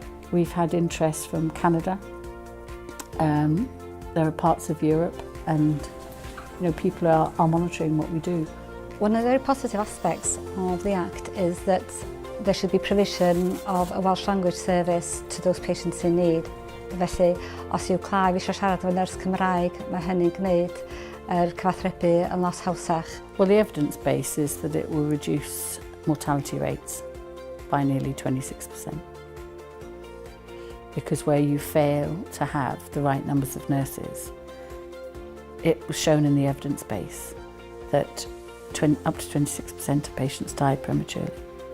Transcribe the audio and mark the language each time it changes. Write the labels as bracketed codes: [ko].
[en] We've had interest from Canada. There are parts of Europe, and you know, people are monitoring what we do. One of the very positive aspects of the Act is that there should be provision of a Welsh language service to those patients in need. [cy] Felly, os yw claf eisiau siarad efo nyrs Cymraeg, mae hynny'n gwneud cyfathrebu yn lot hawsach. [en] Well, the evidence base is that it will reduce mortality rates by nearly 26%. Because where you fail to have the right numbers of nurses, it was shown in the evidence base that up to 26% of patients die prematurely.